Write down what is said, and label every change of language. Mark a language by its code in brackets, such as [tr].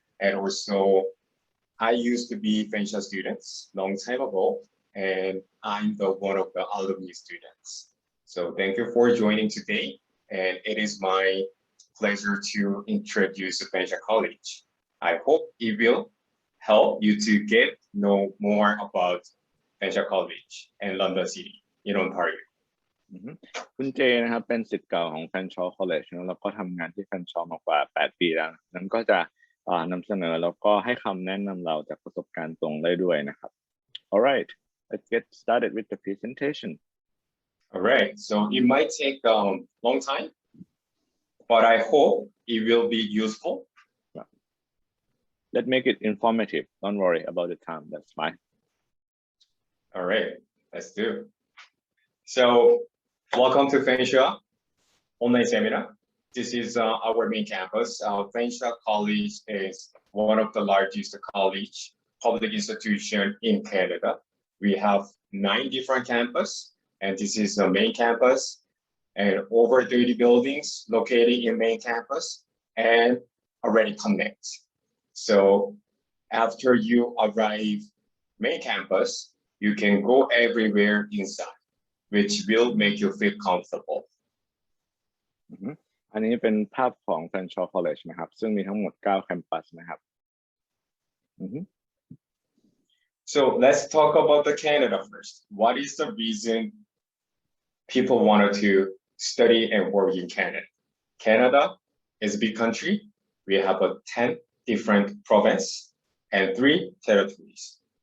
[en] And also, I used to be Fanshawe students long time ago, and I'm the one of the alumni students. So thank you for joining today. And it is my pleasure to introduce Fanshawe College. I hope it will help you to get know more about Fanshawe College and London City in Ontario. [th] คุณเจนะครับเป็นศิษย์เก่าของ Fanshawe College แล้วก็ทำงานที่ Fanshawe มากว่า8 ปีแล้วนั้นก็จะนำเสนอแล้วก็ให้คำแนะนำเราจากประสบการณ์ตรงได้ด้วยนะครับ [en] Alright, let's get started with the presentation. Alright, so it might take a long time, but I hope it will be useful.Let's make it informative. Don't worry about the time. That's fine. All right, let's do. So, welcome to Fanshawe online seminar. This is our main campus. Fanshawe College is one of the largest public institution in Canada. We have 9 different campus, and this is the main campus, and over 30 buildings located in main campus, and already connect.So after you arrive main campus, you can go everywhere inside, which will make you feel comfortable. [th] อันนี้เป็นภาพของ Fanshawe College นะครับซึ่งมีทั้งหมด9 campus นะครับ [en] So let's talk about the Canada first. What is the reason people wanted to study and work in Canada? Canada is a big country. We have 10 different province and 3 territories.